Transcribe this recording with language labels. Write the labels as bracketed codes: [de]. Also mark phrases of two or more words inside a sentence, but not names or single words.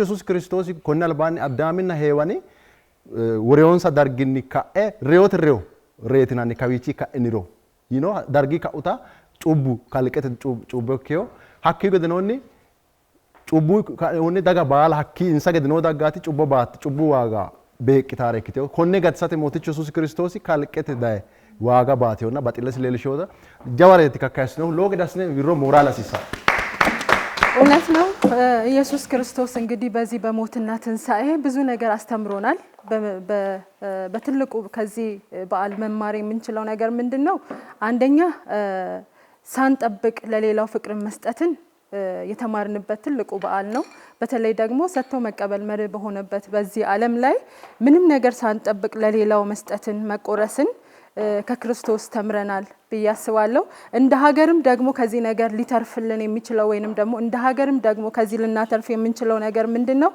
[sid] yesuusi kiristoosi konne albaanni addaaminna heewani woreyonsa darginni ka'e reyote reyo reetinanni kawiichi ka'iniro yino dargi ka'uta cubbu kalqete cubbu ikkeyo hakkii gedenoonni cubbu ka'eonni daga baala hakkii insa gedenoo daggaati cubbu waaga beeqqitaare ikkiteyo konne gatisate mootichu yesuusi kiristoosi kalqete daye waaga baateyonna baxillesi leellishewoota jawareeti kakkaysinohu lowo gede assine wirro moraale assisa [am] እውነት ነው። ኢየሱስ ክርስቶስ እንግዲህ በዚህ በሞትና ትንሣኤ ብዙ ነገር አስተምሮናል። በትልቁ ከዚህ በዓል መማር የምንችለው ነገር ምንድነው? አንደኛ ሳንጠብቅ ለሌላው ፍቅር መስጠትን የተማርንበት ትልቁ በዓል ነው። በተለይ ደግሞ ሰጥቶ መቀበል መርህ በሆነበት በዚህ ዓለም ላይ ምንም ነገር ሳንጠብቅ ለሌላው መስጠትን መቆረስን ከክርስቶስ ተምረናል ብዬ አስባለሁ። እንደ ሀገርም ደግሞ ከዚህ ነገር ሊተርፍልን የሚችለው ወይንም ደግሞ እንደ ሀገርም ደግሞ ከዚህ ልናተርፍ የምንችለው ነገር ምንድነው?